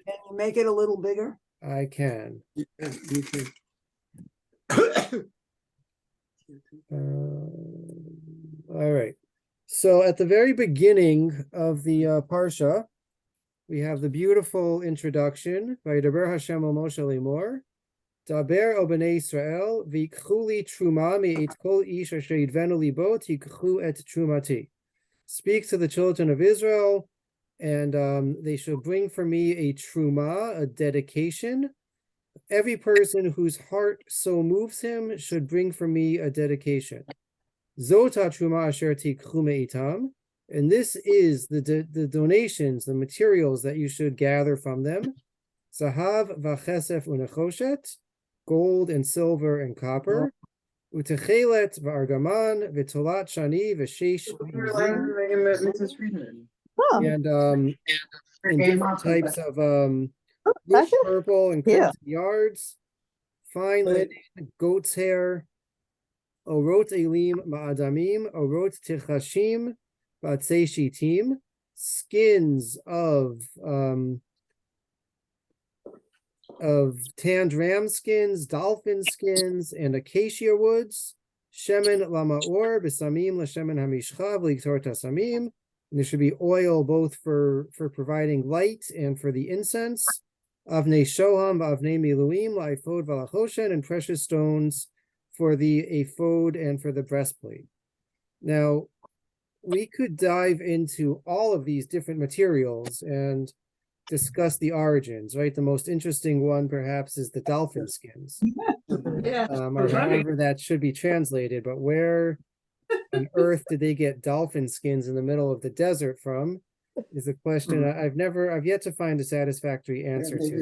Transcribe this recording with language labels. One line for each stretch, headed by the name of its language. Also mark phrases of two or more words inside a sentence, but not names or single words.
English: Can you make it a little bigger? I can. Yeah, you can. All right. So at the very beginning of the Parsha, we have the beautiful introduction.
Hebrew: וידבר השם אל משה לאמר, דבר אל בני ישראל, ויקחו לי תרומה מאת כל איש אשר ידבנו לבו תקחו את תרומתי.
English: Speak to the children of Israel, and they shall bring for me a truma, a dedication. Every person whose heart so moves him should bring for me a dedication.
Hebrew: זאת תרומה אשר תקחו מאתם.
English: And this is the donations, the materials that you should gather from them.
Hebrew: זהב וכסף ונחשת,
English: gold and silver and copper.
Hebrew: ותכלת וארגמן ותולעת שני ושש ועזים.
English: And different types of bush purple and crimson yards, fine linen, goat's hair,
Hebrew: עורות אילים מאדמים, עורות תחשים, עצי שטים,
English: skins of tanned ram skins, dolphin skins, and acacia woods.
Hebrew: שמן למאור בשמים לשמן המשחה ולקטורת הסמים.
English: And there should be oil both for providing light and for the incense.
Hebrew: אבני שוהם ואבני מלואים לאפוד ולחושן,
English: and precious stones for the ephod and for the breastplate. Now, we could dive into all of these different materials and discuss the origins, right? The most interesting one, perhaps, is the dolphin skins. Or however that should be translated, but where on earth did they get dolphin skins in the middle of the desert from is a question I've yet to find a satisfactory answer to.